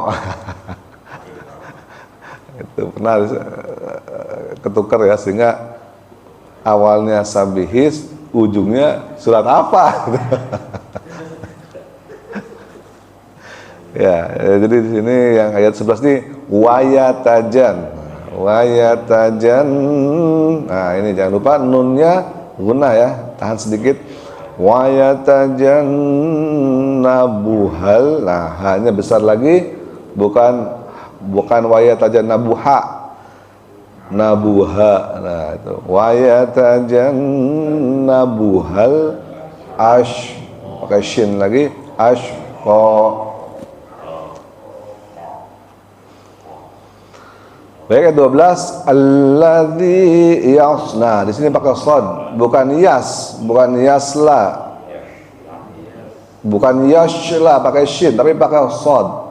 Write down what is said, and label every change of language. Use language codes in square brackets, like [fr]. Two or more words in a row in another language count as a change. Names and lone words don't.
[id] Itu pernah ketukar ya, sehingga awalnya sabihis, ujungnya surat apa? Ya, jadi di sini yang ayat 11 ini wayatajan. Nah, ini jangan lupa nunnya gunnah ya, tahan sedikit. [ar] ويتجنبها. [id] Nah, hanya besar lagi, bukan [ar] ويتجنبها. [id] Nabuha. Nah, itu [ar] ويتجنبها [id] pakai shin lagi, ashqa. Baik, 12 [ar] الذي يصلى. [id] Di sini pakai shad, bukan yas, bukan yasla. Bukan yashla pakai shin, tapi pakai shad.